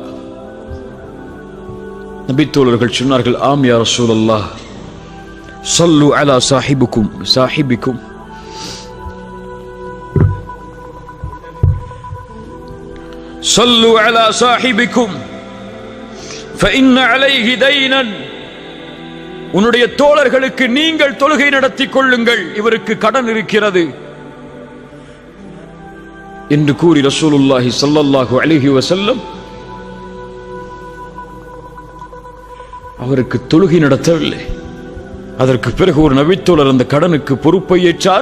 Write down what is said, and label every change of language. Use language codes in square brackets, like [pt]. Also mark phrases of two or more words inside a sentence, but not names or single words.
[ta] நபி தோழர்கள் சொன்னார்கள், ஆம் [ar] يا رسول الله. صلوا على صاحبكم صلوا على صاحبكم فإن عليه دينا [ta] உன்னுடைய தோழர்களுக்கு நீங்கள் தொழுகை நடத்திக் கொள்ளுங்கள், இவருக்கு கடன் இருக்கிறது என்று கூறி [ar] رسول الله صلى الله عليه وسلم [ta] அவருக்கு தொழுகை நடத்தவில்லை. அதற்கு பிறகு ஒரு நபித்தோழர் அந்த கடனுக்கு பொறுப்பை ஏற்றார்.